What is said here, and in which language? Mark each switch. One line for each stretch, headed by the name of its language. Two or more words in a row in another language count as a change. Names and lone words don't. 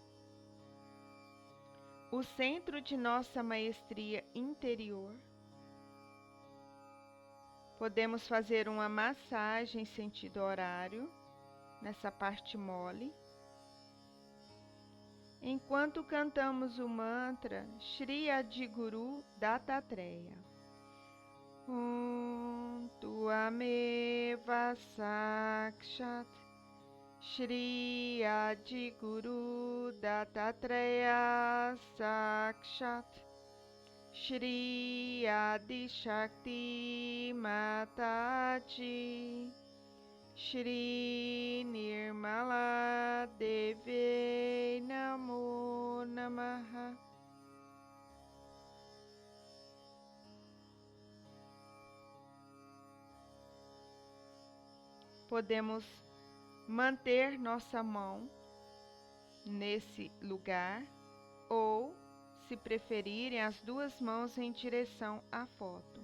Portuguese: O centro de nossa maestria interior. Podemos fazer uma massagem em sentido horário, nessa parte mole. Enquanto cantamos o mantra Shri Adiguru Dattatreya.
Sanskrit: त्वमेव साक्षात् श्री आदिगुरु दत्तात्रेय साक्षात् श्री आदि शक्ति माताजी श्री निर्मला देव्यै नमो नमः.
Portuguese: Podemos manter nossa mão nesse lugar ou, se preferirem, as duas mãos em direção à foto.